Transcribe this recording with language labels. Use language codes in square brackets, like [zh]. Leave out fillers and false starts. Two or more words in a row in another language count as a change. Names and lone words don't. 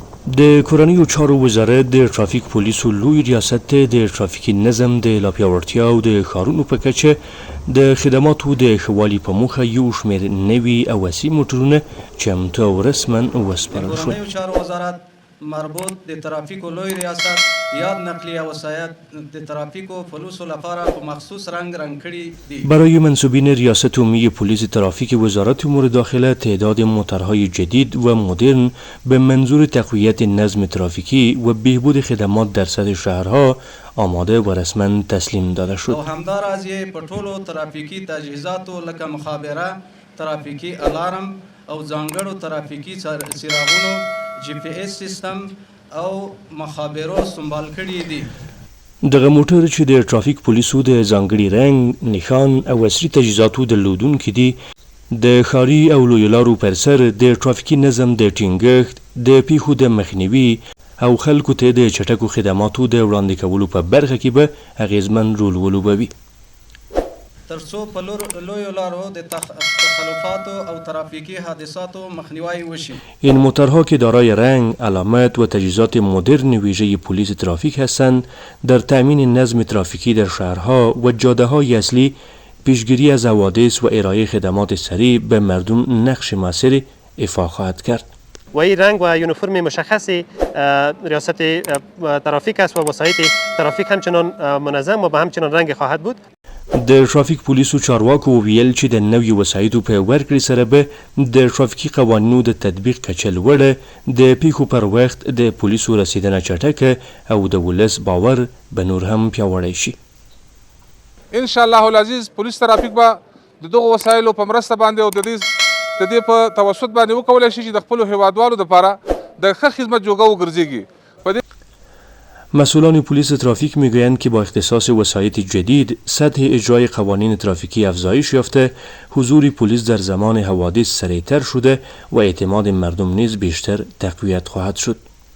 [ps] د کورنیو چارو وزارت د ترافیک پولیسو لوی ریاست د ترافیکي نظم د لا پیاوړتیا او د ښارونو په کچه د خدماتو د ښه والي په موخه یو شمېر نوي او عصري موټرونه چمتو او رسما وسپارل شول. د کورنیو چارو وزارت مربوط د ترافیکو لوی ریاست یاد نقلیه وسایط د ترافیکو پولیسو لپاره په مخصوص رنگ کړي دي. [fa] برای منصوبین ریاست عمومی پلیس ترافیک وزارت امور داخله تعداد موترهای جدید و مدرن به منظور تقویت نظم ترافیکی و بهبود خدمات در سطح شهرها آماده و رسما تسلیم داده شد. [ps] او همداراز یې په ټولو ترافیکي تجهیزاتو لکه مخابره، ترافیکي الارم او ځانګړو ترافیکي څراغونو، جی پی ایس سیستم او مخابرو سنبال کړي دي. دغه موټر چې د ترافیک پولیسو د ځانګړي رنګ، نښان او عصري تجهیزاتو درلودونکي دي، د ښاري او لویو لارو پر سر د ترافیکي نظم د ټینګښت، د پیښو د مخنیوي او خلکو ته د چټکو خدماتو د وړاندې کولو په برخه کې به اغیزمن رول ولوبوي. ترڅو په لویو لارو د تخلفاتو او ترافیکی حادثاتو مخنیوی وشي. [fa] این موترها که دارای رنگ، علامت و تجهیزات مدرن ویژه پلیس ترافیک هستند در تأمین نظم ترافیکی در شهرها و جاده‌های اصلی، پیشگیری از حوادث و ارائه خدمات سریع به مردم نقش مؤثری ایفا خواهد کرد. و این رنگ و یونیفرم مشخص ریاست ترافیک است و وسایط ترافیک همچنان منظم و به همچنان رنگ خواهد بود. [ps] د ترافیک پولیسو چارواکو ویل چې د نویو وسایطو په ورکړې سره به د ترافیکي قوانینو د تطبیق کچه لوړه، د پیښو پر وخت د پولیسو رسیدنه چټکه او د ولس باور به نور هم پیاوړی شي. [ar] ان شاء الله العزیز [ps] پولیس ترافیک به د دغو وسایلو په مرسته باندې او د دې په توسط باندې وکولی شي چې د خپلو هیوادوالو دپاره د ښه خدمت جوګه وګرځېږي. [fa] مسئولان پلیس ترافیک میگویند که با اختصاص وسایط جدید سطح اجرای قوانین ترافیکی افزایش یافته، حضور پلیس در زمان حوادث سریعتر شده و اعتماد مردم نیز بیشتر تقویت خواهد شد.